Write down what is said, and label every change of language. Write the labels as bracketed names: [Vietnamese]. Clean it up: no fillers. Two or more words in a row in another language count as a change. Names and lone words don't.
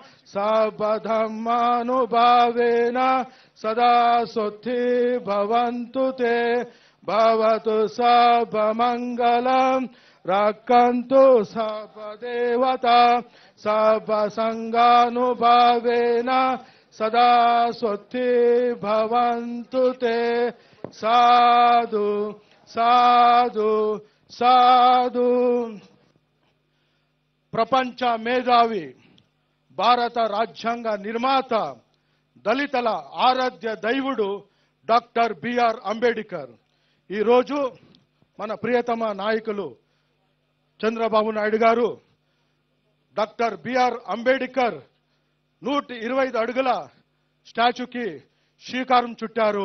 [Sanskrit] सर्वधर्मानुभावेन सदा सुखी भवन्तु ते भवतु सर्वमङ्गलम् रक्षन्तु सर्वदेवता सर्वसङ्गानुभावेन सदा सुखी भवन्तु ते साधु साधु साधु [Telugu] ప్రపంచ మేధావి భారత రాజ్యాంగ నిర్మాత దళితుల ఆరాధ్య దైవుడు డాక్టర్ బిఆర్ అంబేద్కర్ ఈరోజు మన ప్రియతమ నాయకులు చంద్రబాబు నాయుడు గారు డాక్టర్ బిఆర్ అంబేద్కర్ 125 అడుగుల స్టాచ్యూకి శ్రీకారం చుట్టారు.